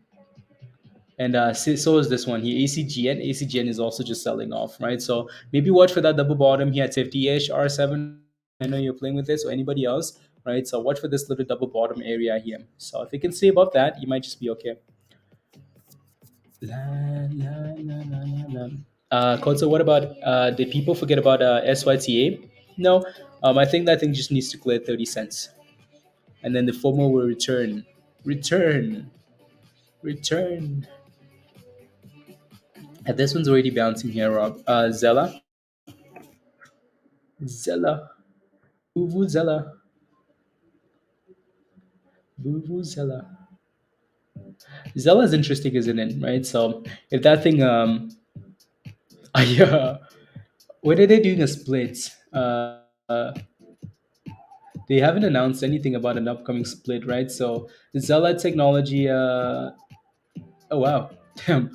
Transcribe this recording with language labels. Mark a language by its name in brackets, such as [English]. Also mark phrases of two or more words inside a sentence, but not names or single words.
[English] And so is this one here, ACGN. ACGN is also just selling off, right? So maybe watch for that double bottom here at 50-ish R7. I know you're playing with this, or anybody else, right? So watch for this little double bottom area here. So if you can stay above that, you might just be okay. La, la, la, la, la, la. Koto, what about did people forget about SYTA? No, I think that thing just needs to clear 30 cents. And then the FOMO will return. Return. Return. And this one's already bouncing here, Rob. Zella. Zella. Vuvuzela. Vuvuzela. Zella is interesting, isn't it? Right? So if that thing, yeah, when are they doing a split? They haven't announced anything about an upcoming split, right? So Zella Technology, oh wow, damn.